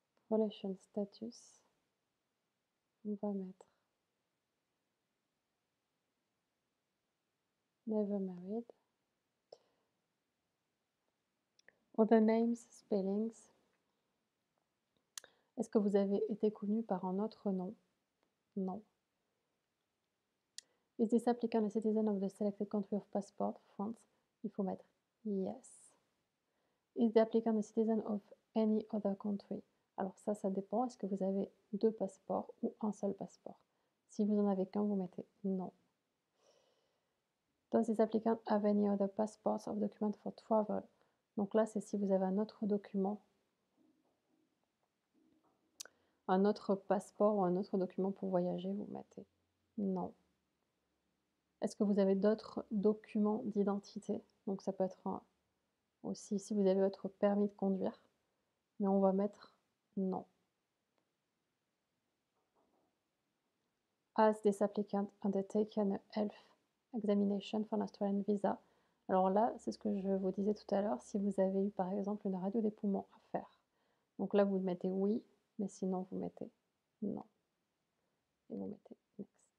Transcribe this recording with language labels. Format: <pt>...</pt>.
<en>Relation status.</en> <fr>On va mettre</fr> <en>never married. Other names, spellings.</en> <fr>Est-ce que vous avez été connu par un autre nom? Non.</fr> <en>Is this applicant a citizen of the selected country of passport? France.</en> <fr>Il faut mettre yes.</fr> <en>Is the applicant a citizen of any other country?</en> <fr>Alors ça dépend. Est-ce que vous avez 2 passeports ou un seul passeport? Si vous en avez qu'un, vous mettez non.</fr> <en>Does this applicant have any other passports or documents for travel?</en> <fr>Donc là, c'est si vous avez un autre document, un autre passeport ou un autre document pour voyager, vous mettez non. Est-ce que vous avez d'autres documents d'identité? Donc ça peut être aussi si vous avez votre permis de conduire, mais on va mettre non.</fr> <en>Has this applicant undertaken a health examination for an Australian visa?</en> <fr>Alors là, c'est ce que je vous disais tout à l'heure, si vous avez eu par exemple une radio des poumons à faire. Donc là, vous mettez oui, mais sinon vous mettez non. Et vous mettez next.</fr>